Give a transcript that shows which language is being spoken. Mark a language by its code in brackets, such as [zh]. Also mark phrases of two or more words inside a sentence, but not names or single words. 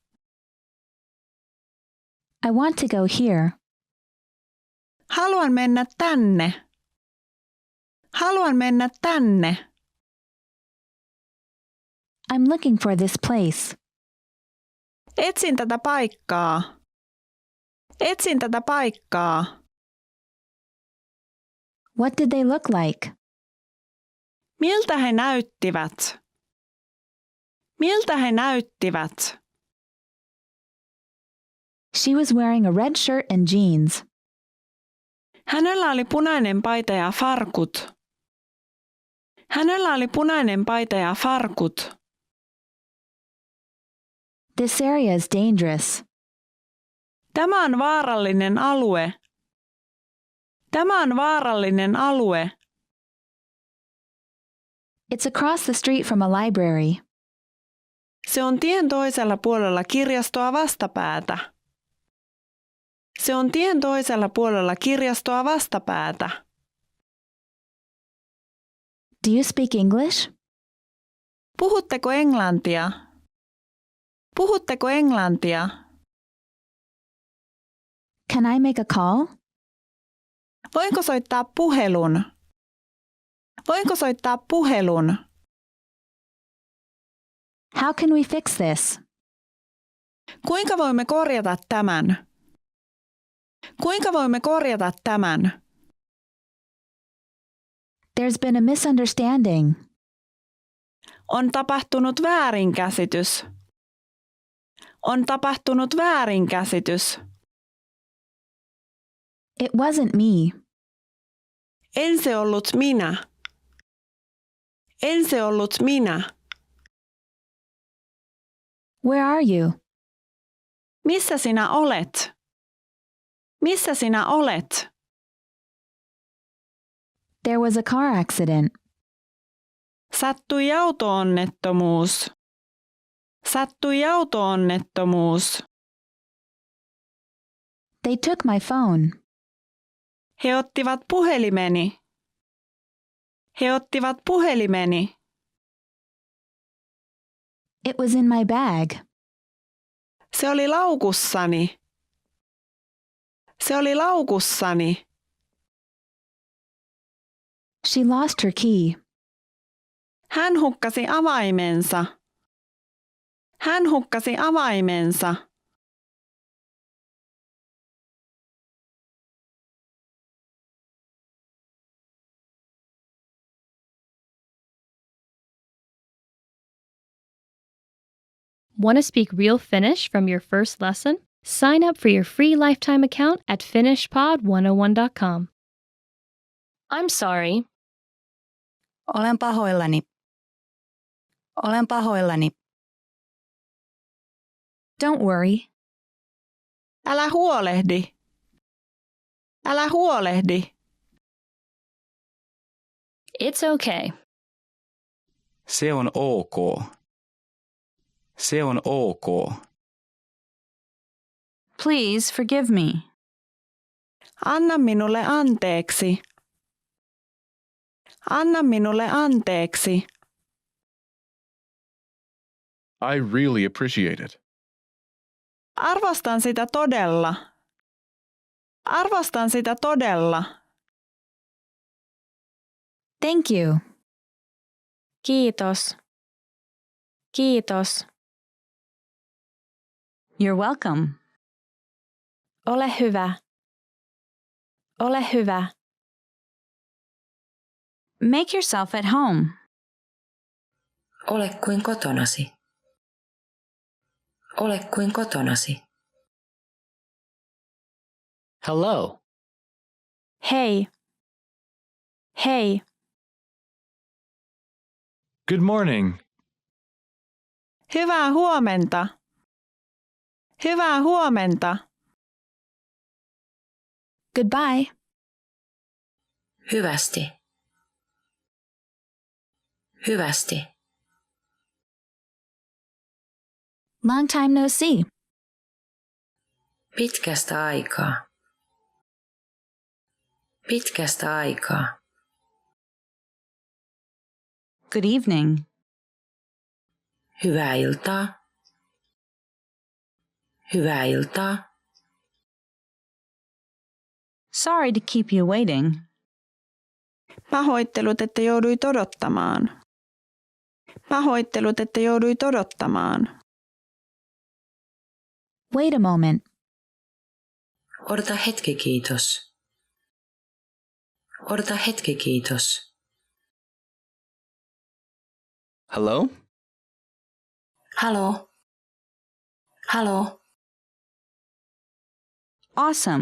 [en] I want to go here. [fi] Haluan mennä tänne. Haluan mennä tänne. [en] I'm looking for this place. [fi] Etsin tätä paikkaa. Etsin tätä paikkaa. [en] What did they look like? [fi] Miltä he näyttivät? Miltä he näyttivät? [en] She was wearing a red shirt and jeans. [fi] Hänellä oli punainen paita ja farkut. Hänellä oli punainen paita ja farkut. [en] This area is dangerous. [fi] Tämä on vaarallinen alue. Tämä on vaarallinen alue. [en] It's across the street from a library. [fi] Se on tien toisella puolella kirjastoa vastapäätä. Se on tien toisella puolella kirjastoa vastapäätä. [en] Do you speak English? [fi] Puhutteko englantia? Puhutteko englantia? [en] Can I make a call? [fi] Voinko soittaa puhelun? Voinko soittaa puhelun? [en] How can we fix this? [fi] Kuinka voimme korjata tämän? Kuinka voimme korjata tämän? [en] There's been a misunderstanding. [fi] On tapahtunut väärinkäsitys. On tapahtunut väärinkäsitys. [en] It wasn't me. [fi] En se ollut minä. En se ollut minä. [en] Where are you? [fi] Missä sinä olet? Missä sinä olet? [en] There was a car accident. [fi] Sattui auto-onnettomuus. Sattui auto-onnettomuus. [en] They took my phone. [fi] He ottivat puhelimeni. He ottivat puhelimeni. [en] It was in my bag. [fi] Se oli laukussani. Se oli laukussani. [en] She lost her key. [fi] Hän hukkasi avaimensa. Hän hukkasi avaimensa. [en] Want to speak real Finnish from your first lesson? Sign up for your free lifetime account at finishpod101.com. I'm sorry. [fi] Olen pahoillani. Olen pahoillani. [en] Don't worry. [fi] Älä huolehdi. Älä huolehdi. [en] It's okay. [fi] Se on ok. Se on ok. [en] Please forgive me. [fi] Anna minulle anteeksi. Anna minulle anteeksi. [en] I really appreciate it. [fi] Arvostan sitä todella. Arvostan sitä todella. [en] Thank you. [fi] Kiitos. Kiitos. [en] You're welcome. [fi] Ole hyvä. Ole hyvä. [en] Make yourself at home. [fi] Ole kuin kotonasi. Ole kuin kotonasi. [en] Hello. [fi] Hei. Hei. [en] Good morning. [fi] Hyvää huomenta. Hyvää huomenta. [en] Goodbye. [fi] Hyvästi. Hyvästi. [en] Long time no see. [fi] Pitkästä aikaa. Pitkästä aikaa. [en] Good evening. [fi] Hyvää iltaa. Hyvää iltaa. [en] Sorry to keep you waiting. [fi] Pahoittelut, että jouduit odottamaan. Pahoittelut, että jouduit odottamaan. [en] Wait a moment. [fi] Odota hetki, kiitos. Odota hetki, kiitos. [en] Hello? [fi] Haloo. Haloo. [en] Awesome.